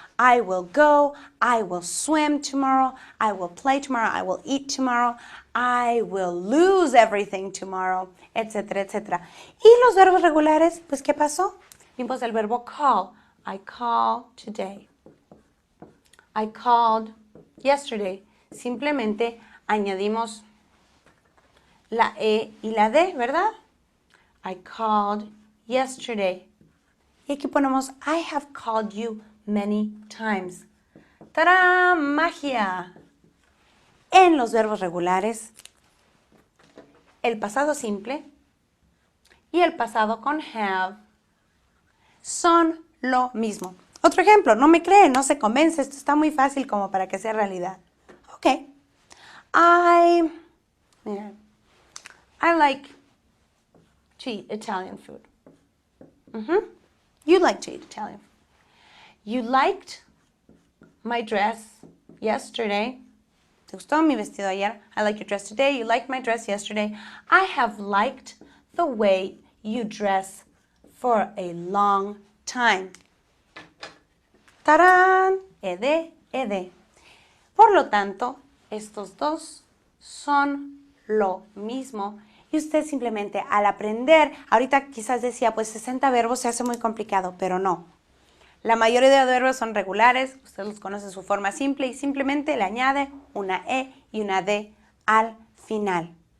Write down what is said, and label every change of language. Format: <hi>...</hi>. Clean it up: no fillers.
<en>I will go, I will swim tomorrow, I will play tomorrow, I will eat tomorrow, I will lose everything tomorrow, etcétera, etcétera.</en> <es>Y los verbos regulares, pues, ¿qué pasó? Vimos el verbo call.</es> <en>I call today. I called yesterday.</en> <es>Simplemente añadimos la E y la D, ¿verdad?</es> <en>I called yesterday.</en> <es>Y aquí ponemos</es> <en>I have called you many times.</en> <es>¡Tarán! ¡Magia! En los verbos regulares, el pasado simple y el pasado con have son lo mismo. Otro ejemplo, no me cree, no se convence, esto está muy fácil como para que sea realidad.</es> <en>Ok. I like to eat Italian food. You like to eat Italian food. You liked my dress yesterday.</en> <es>¿Te gustó mi vestido ayer?</es> <en>I like your dress today. You liked my dress yesterday. I have liked the way you dress for a long time.</en> <es>¡Tarán! Ed. Por lo tanto, estos dos son lo mismo. Y usted simplemente al aprender, ahorita quizás decía, pues 60 verbos se hace muy complicado, pero no. La mayoría de verbos son regulares, usted los conoce en su forma simple y simplemente le añade una E y una D al final.</es>